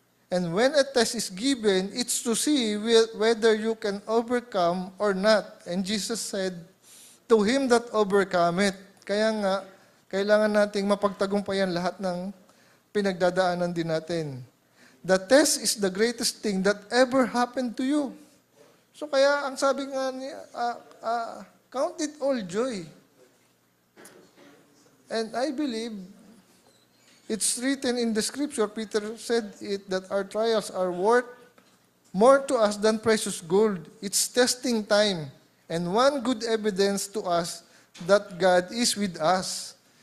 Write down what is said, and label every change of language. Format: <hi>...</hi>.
<en>And when a test is given, it's to see whether you can overcome or not. And Jesus said, to him that overcome it.</en> <tl>Kaya nga, kailangan nating mapagtagumpayan lahat ng pinagdadaanan din natin.</tl> <en>The test is the greatest thing that ever happened to you.</en> <tl>So kaya, ang sabi nga niya,</tl> <en>count it all joy. And I believe, it's written in the scripture, Peter said it, that our trials are worth more to us than precious gold. It's testing time, and one good evidence to us that God is with us.</en>